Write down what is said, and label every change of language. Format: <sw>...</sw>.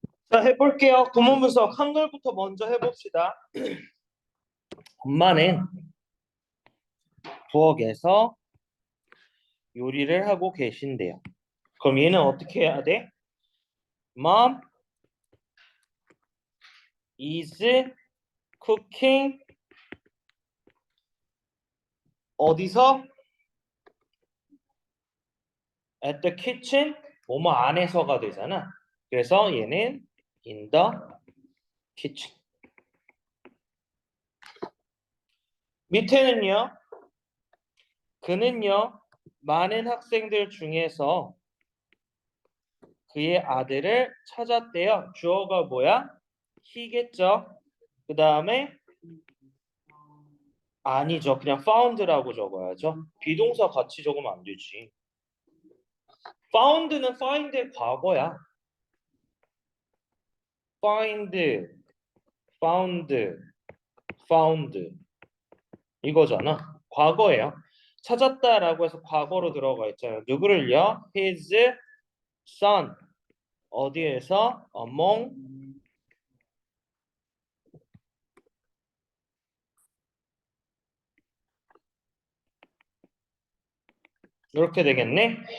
<ko>자, 해볼게요. 구문 분석 한글부터 먼저 해봅시다. 엄마는 부엌에서 요리를 하고 계신대요. 그럼 얘는 어떻게 해야 돼?</ko> <en>Mom is cooking</en> <ko>어디서?</ko> <en>At the kitchen</en> <ko>뭐뭐 안에서가 되잖아. 그래서 얘는</ko> <en>in the kitchen.</en> <ko>밑에는요. 그는요. 많은 학생들 중에서 그의 아들을 찾았대요. 주어가 뭐야? he겠죠. 그 다음에 아니죠. 그냥 found라고 적어야죠. 비동사 같이 적으면 안 되지. found는 find의 과거야.</ko> <en>find, found, found</en> <ko>이거잖아. 과거예요. 찾았다라고 해서 과거로 들어가 있잖아요. 누구를요?</ko> <en>His son.</en> <ko>어디에서? Among 이렇게 되겠네.</ko>